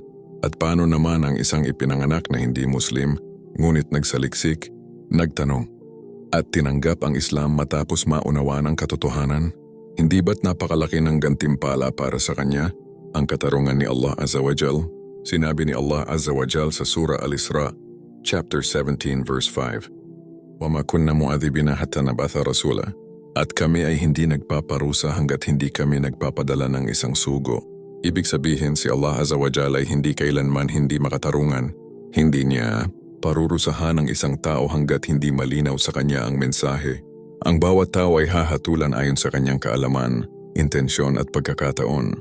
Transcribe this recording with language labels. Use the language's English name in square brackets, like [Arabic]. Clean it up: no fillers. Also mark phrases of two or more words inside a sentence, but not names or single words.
[Filipino] At paano naman ang isang ipinanganak na hindi Muslim ngunit nagsaliksik, nagtanong, at tinanggap ang Islam matapos maunawaan ang katotohanan? Hindi ba't napakalaki ng gantimpala para sa kanya ang katarungan ni Allah [Arabic] عز وجل? [Filipino] Sinabi ni Allah [Arabic] عز وجل [Filipino] sa Surah Al-Isra, [English] chapter 17 verse 5, [Arabic] وَمَا كُنَّا مُعَذِّبِينَ حَتَّى نَبْعَثَ رَسُولًا. [Filipino] At kami ay hindi nagpaparusa hanggat hindi kami nagpapadala ng isang sugo. Ibig sabihin si Allah [Arabic] عز وجل [Filipino] ay hindi kailanman hindi makatarungan. Hindi niya parurusahan ang isang tao hanggat hindi malinaw sa kanya ang mensahe. Ang bawat tao ay hahatulan ayon sa kanyang kaalaman, intensyon at pagkakataon.